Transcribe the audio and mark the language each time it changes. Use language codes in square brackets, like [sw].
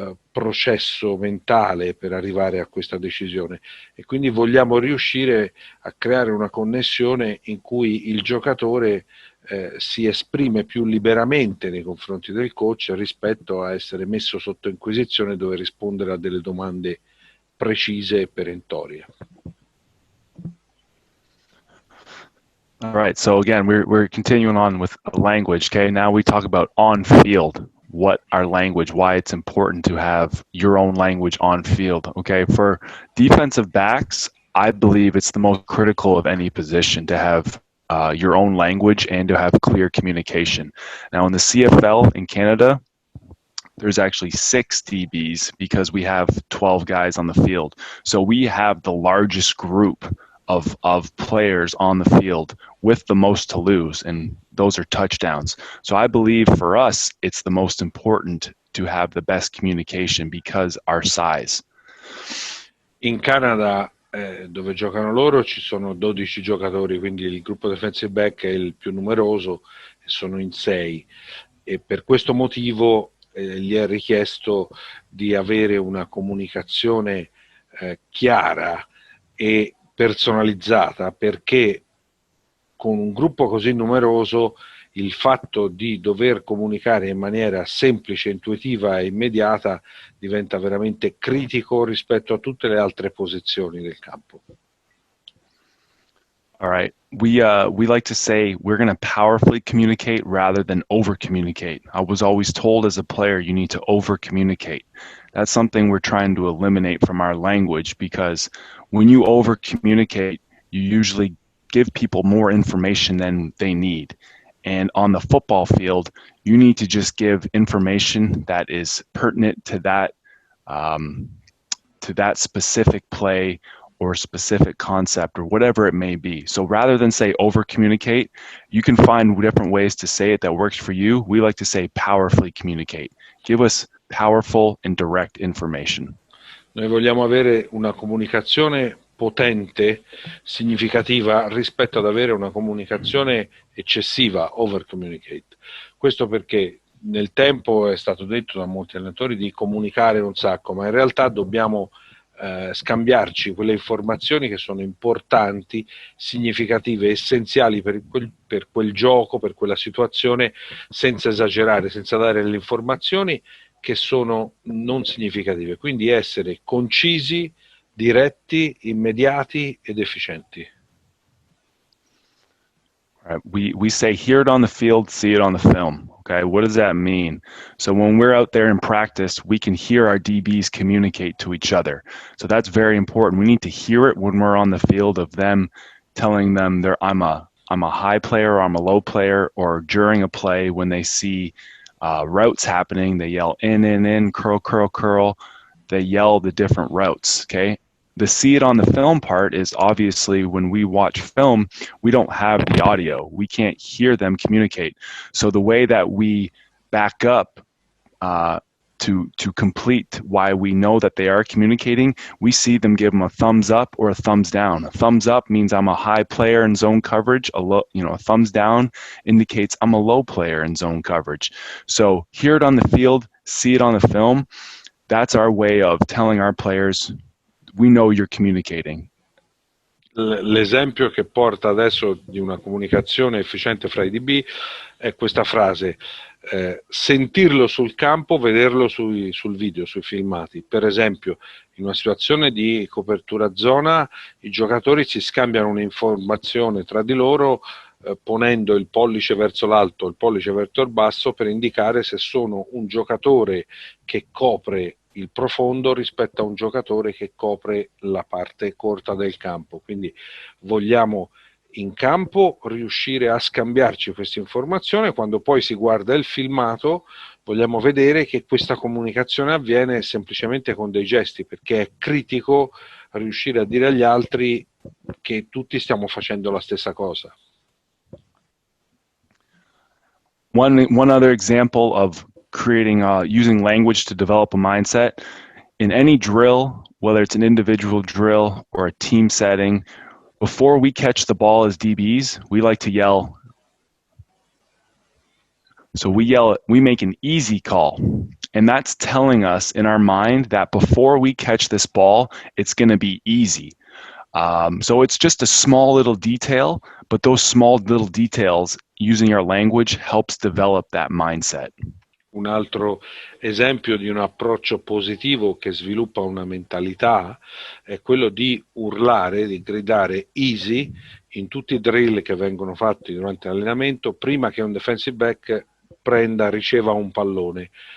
[it] processo mentale per arrivare a questa decisione, e quindi vogliamo riuscire a creare una connessione in cui il giocatore si esprime più liberamente nei confronti del coach rispetto a essere messo sotto inquisizione, dove rispondere a delle domande precise e perentorie. [en] All right, so again, we're continuing on with language. Okay, now we talk about on field. What our language, why it's important to have your own language on field. Okay, for defensive backs, I believe it's the most critical of any position to have your own language and to have clear communication. Now in the CFL in Canada, there's actually 6 DBs because we have 12 guys on the field. So we have the largest group of players on the field with the most to lose, and those are touchdowns. So I believe for us, it's the most important to have the best communication because our size. [it] In Canada, dove giocano loro, ci sono 12 giocatori, quindi il gruppo defensive back è il più numeroso, e sono in 6, e per questo motivo gli è richiesto di avere una comunicazione chiara e personalizzata, perché con un gruppo così numeroso il fatto di dover comunicare in maniera semplice, intuitiva e immediata diventa veramente critico rispetto a tutte le altre posizioni del campo. [en] All right. We like to say we're going to powerfully communicate rather than over communicate. I was always told as a player you need to over communicate. That's something we're trying to eliminate from our language, because when you over communicate, you usually give people more information than they need. And on the football field, you need to just give information that is pertinent um, to that specific play or specific concept or whatever it may be. So rather than say over communicate, you can find different ways to say it that works for you. We like to say powerfully communicate. Give us powerful and direct information. [it] Noi vogliamo avere una comunicazione potente, significativa, rispetto ad avere una comunicazione eccessiva, [en] over communicate. [it] Questo perché nel tempo è stato detto da molti allenatori di comunicare un sacco, ma in realtà dobbiamo scambiarci quelle informazioni che sono importanti, significative, essenziali per quel gioco, per quella situazione, senza esagerare, senza dare le informazioni che sono non significative. Quindi essere concisi, diretti, immediati ed efficienti. [en] Right. We say hear it on the field, see it on the film. Okay, what does that mean? So when we're out there in practice, we can hear our DBs communicate to each other. So that's very important. We need to hear it when we're on the field, of them telling them I'm a high player or I'm a low player, or during a play when they see routes happening, they yell in, curl, curl, curl. They yell the different routes. Okay. The see it on the film part is obviously when we watch film, we don't have the audio. We can't hear them communicate. So the way that we back up to complete why we know that they are communicating, we see them give them a thumbs up or a thumbs down. A thumbs up means I'm a high player in zone coverage. A thumbs down indicates I'm a low player in zone coverage. So hear it on the field, see it on the film. That's our way of telling our players, we know you're communicating. [it] L'esempio che porta adesso di una comunicazione efficiente fra i DB è questa frase: sentirlo sul campo, vederlo sul video, sui filmati. Per esempio, in una situazione di copertura zona, i giocatori si scambiano un'informazione tra di loro ponendo il pollice verso l'alto, il pollice verso il basso, per indicare se sono un giocatore che copre il profondo rispetto a un giocatore che copre la parte corta del campo. Quindi vogliamo in campo riuscire a scambiarci questa informazione. Quando poi si guarda il filmato, vogliamo vedere che questa comunicazione avviene semplicemente con dei gesti, perché è critico riuscire a dire agli altri che tutti stiamo facendo la stessa cosa. [en] One other example of creating using language to develop a mindset in any drill, whether it's an individual drill or a team setting, before we catch the ball as DBs, we like to yell. So we make an easy call, and that's telling us in our mind that before we catch this ball, it's going to be easy. So it's just a small little detail, but those small little details, using our language, helps develop that mindset. [it] Un altro esempio di un approccio positivo che sviluppa una mentalità è quello di urlare, di gridare easy in tutti i drill che vengono fatti durante l'allenamento prima che un defensive back riceva un pallone.